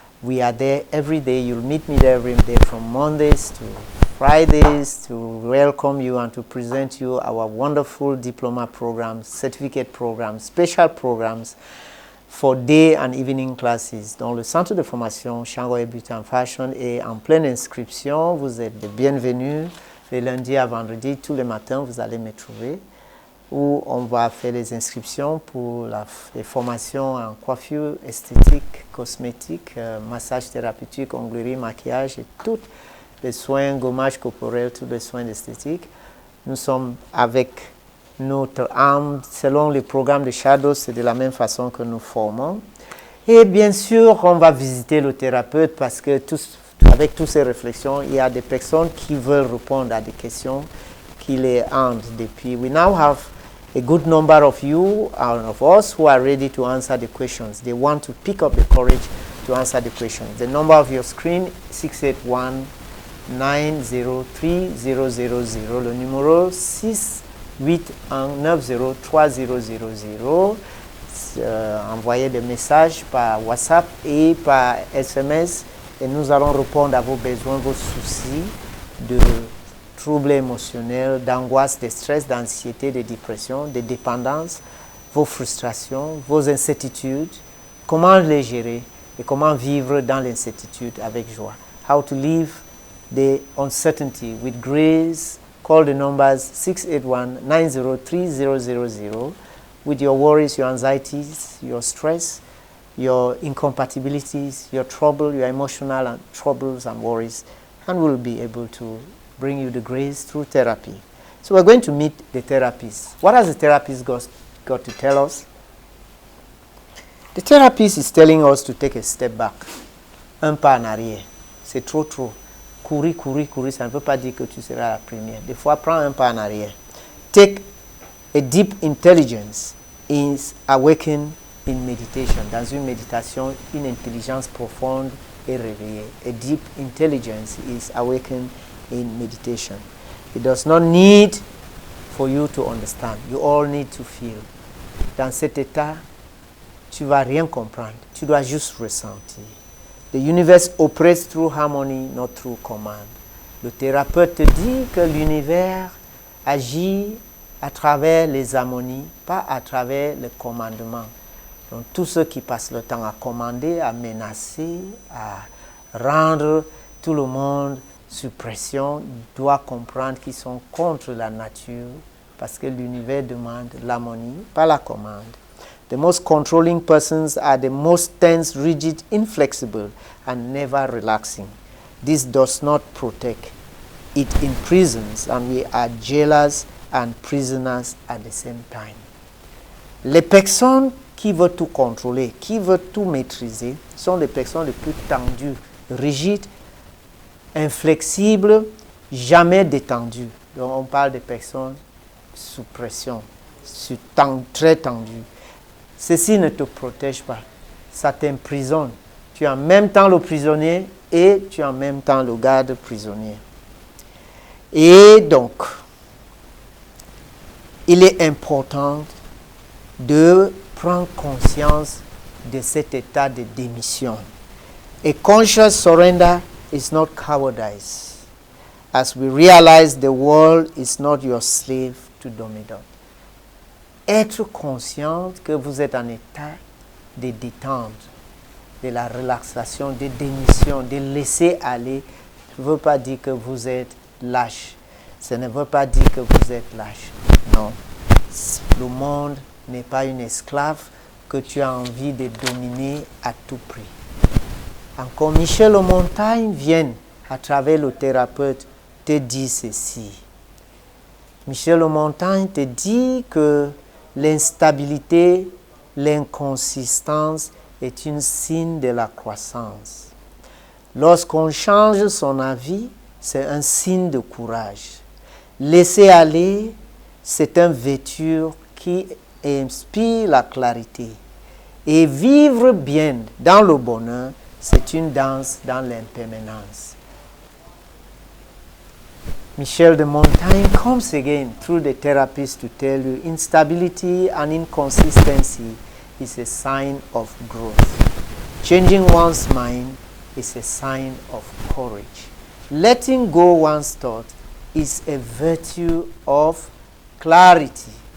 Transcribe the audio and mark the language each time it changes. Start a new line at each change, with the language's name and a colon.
English: We are there every day. You'll meet me there every day from Mondays to Fridays to welcome you and to present you our wonderful diploma programs, certificate programs, special programs for day and evening classes.
French: Donc le centre de formation Chiangong Hair Beauty and Fashion est en pleine inscription. Vous êtes les bienvenus. Les lundis à vendredi, tous les matins, vous allez me trouver où on va faire les inscriptions pour les formations en coiffure, esthétique, cosmétique, massage thérapeutique, onglerie, maquillage et tous les soins, gommage corporel, tous les soins d'esthétique. Nous sommes avec notre âme, selon le programme de Shadows, c'est de la même façon que nous formons. Et bien sûr, on va visiter le thérapeute parce que avec toutes ces réflexions, il y a des personnes qui veulent répondre à des questions qui les hantent depuis.
English: We now have a good number of you and of us who are ready to answer the questions. They want to pick up the courage to answer the questions. The number of your screen, 681 903 000,
French: le numéro 681903000. Envoyez des messages par WhatsApp et par SMS et nous allons répondre à vos besoins, vos soucis de troubles émotionnels, d'angoisse, de stress, d'anxiété, de dépression, de dépendance, vos frustrations, vos incertitudes, comment les gérer et comment vivre dans l'incertitude avec joie.
English: How to live the uncertainty with grace. Call the numbers 681-903-000 with your worries, your anxieties, your stress, your incompatibilities, your trouble, your emotional and troubles and worries, and we'll be able to bring you the grace through therapy. So we're going to meet the therapist. What has the therapist got to tell us? The therapist is telling us to take a step back,
French: un pas en arrière. C'est trop. Courir, ça ne veut pas dire que tu seras la première. Des fois, prends un pas en arrière. Take
English: A deep intelligence is awakened in meditation.
French: Dans une méditation, une intelligence profonde est réveillée.
English: A deep intelligence is awakened in meditation. It does not need for you to understand. You all need to feel.
French: Dans cet état, tu vas rien comprendre. Tu dois juste ressentir.
English: The universe operates through harmony, not through command.
French: Le thérapeute te dit que l'univers agit à travers les harmonies, pas à travers le commandement. Donc tous ceux qui passent le temps à commander, à menacer, à rendre tout le monde sous pression, doivent comprendre qu'ils sont contre la nature parce que l'univers demande l'harmonie, pas la commande.
English: The most controlling persons are the most tense, rigid, inflexible, and never relaxing. This does not protect. It imprisons, and we are jailers and prisoners at the same time.
French: Les personnes qui veulent tout contrôler, qui veulent tout maîtriser, sont les personnes les plus tendues, rigides, inflexibles, jamais détendues. Donc on parle de personnes sous pression, très tendues. Ceci ne te protège pas, ça t'emprisonne. Tu es en même temps le prisonnier et tu es en même temps le garde prisonnier. Et donc, il est important de prendre conscience de cet état de démission.
English: A conscious surrender is not cowardice, as we realize the world is not your slave to dominate.
French: Être conscient que vous êtes en état de détente, de la relaxation, de démission, de laisser aller, ne veut pas dire que vous êtes lâche. Ça ne veut pas dire que vous êtes lâche. Non. Le monde n'est pas une esclave que tu as envie de dominer à tout prix. Encore Michel Montagne vient, à travers le thérapeute, te dire ceci. Michel Montagne te dit que l'instabilité, l'inconsistance est un signe de la croissance. Lorsqu'on change son avis, c'est un signe de courage. Laisser aller, c'est un vêture qui inspire la clarité. Et vivre bien dans le bonheur, c'est une danse dans l'impermanence.
English: Michel de Montaigne comes again through the therapist to tell you instability and inconsistency is a sign of growth. Changing one's mind is a sign of courage. Letting go one's thought is a virtue of clarity.